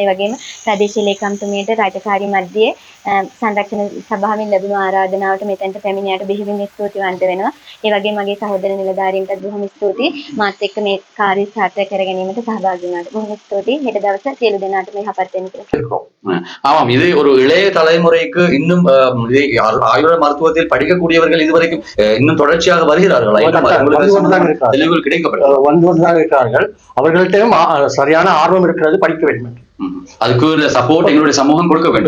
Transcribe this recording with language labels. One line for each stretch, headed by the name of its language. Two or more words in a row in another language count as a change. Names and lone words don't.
Sinhala: ඒ වගේම ප්‍රදේශීය ලේකම්තුමියට රාජකාරී මැදියේ සංරක්ෂණ සභාවෙන් ලැබුණු ආරාධනාවට මෙතෙන්ට පැමිණියාට බෙහෙවින් ස්තුතිවන්ත වෙනවා. ඒ වගේම මගේ සහෝදර නිලධාරීන්ටත් බොහොම ස්තුතියි. මාත් එක්ක මේ කාර්යය සාර්ථක කර ගැනීමට සහභාගී වුණාට බොහොම ස්තුතියි. හෙට දවස සියලු දෙනාට මේ යහපත් වෙන්න කියලා.
Tamil: ஆமாம், இது ஒரு இளைய தலைமுறைக்கு இன்னும் ஆயுர்வேத மருத்துவத்தில் படிக்கக்கூடியவர்கள் இதுவரைக்கும் இன்னும் தொடர்ச்சியாக வருகிறார்களா? தெளிவுகள் கிடைக்கப்பட்டது வந்து கொண்டுதான் இருக்கிறார்கள். அவர்கள்ட்டையும் சரியான ஆர்வம் இருக்கிறது, படிக்க வேண்டும். அதுக்கு சப்போர்ட் எங்களுடைய சமூகம் கொடுக்க வேண்டும்,